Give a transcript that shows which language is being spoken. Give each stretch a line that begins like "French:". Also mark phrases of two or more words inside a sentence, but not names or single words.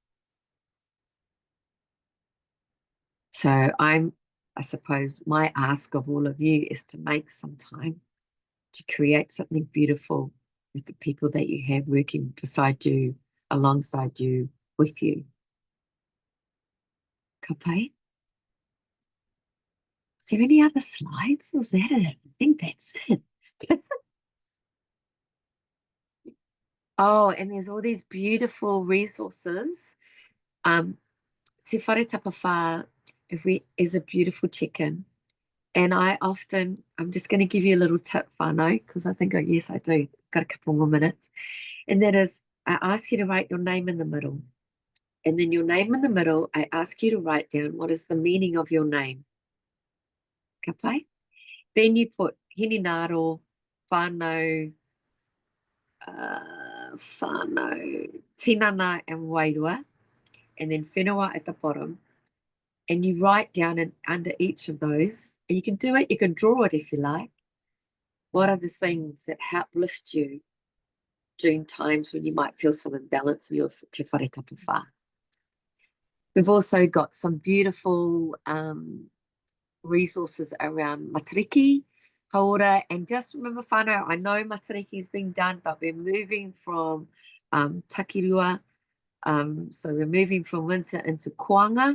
English: So I suppose my ask of all of you is to make some time to create something beautiful with the people that you have working beside you, alongside you, with you.
Māori: Ka pai?
English: Is there any other slides? Or is that it? I think that's it. Oh, and there's all these beautiful resources.
Māori: Te whare tapawha
English: is a beautiful chicken. And I'm just going to give you a little tip, whānau, because I think, yes, I do. Got a couple more minutes. And that is, I ask you to write your name in the middle. And then your name in the middle, I ask you to write down what is the meaning of your name.
Māori: Ka pai?
English: Then you put
Māori: Hininaro, whānau, tinana,
English: and wairua. And then whenua at the bottom. And you write down under each of those, and you can do it, you can draw it if you like. What are the things that help lift you during times when you might feel some imbalance in your
Māori: te whare tapawha?
English: We've also got some beautiful resources around
Māori: matariki, Hauora,
English: and just remember, whānau, I know matariki is being done, but we're moving from takirua, so we're moving from winter into koanga.